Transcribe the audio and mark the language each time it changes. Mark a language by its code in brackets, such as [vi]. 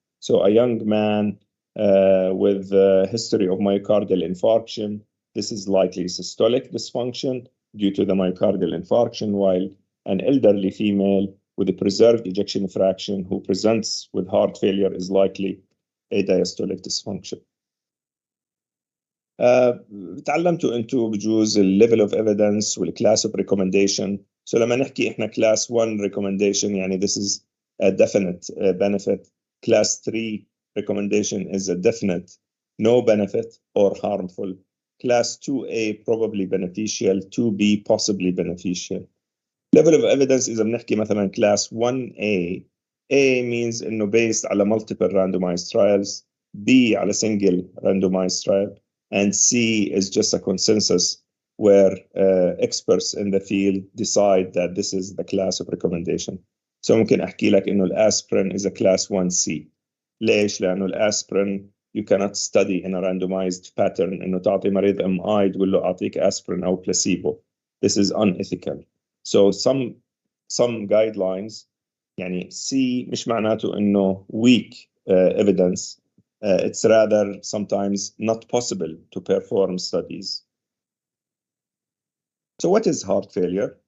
[en] So a young man with a history of myocardial infarction, this is likely systolic dysfunction due to the myocardial infarction, while an elderly female with a preserved ejection fraction who presents with heart failure is likely a diastolic dysfunction. [ar] تعلمتوا انتوا بجوز الليفل اوف ايفيدنس والكلاس اوف ريكومنديشن. سو لما نحكي احنا كلاس 1 ريكومنديشن يعني [en] this is a definite benefit. Class 3 recommendation is a definite no benefit or harmful. Class 2A probably beneficial, 2B possibly beneficial. Level of evidence [ar] إذا بنحكي مثلا [en] class 1A, A means إنه based على multiple randomized trials, B على single randomized trial, and C is just a consensus where experts in the field decide that this is the class of recommendation. [ar] So ممكن أحكي لك إنه الأسبرين [en] is a class 1C. [ar] ليش؟ لأنه الأسبرين [en] you cannot study in a randomized pattern [ar] إنه تعطي مريض MI تقول له أعطيك أسبرين أو placebo. [en] This is unethical. So some guidelines يعني C [ar] مش معناته إنه [en] weak evidence. It's rather sometimes not possible to perform studies. So what is heart failure?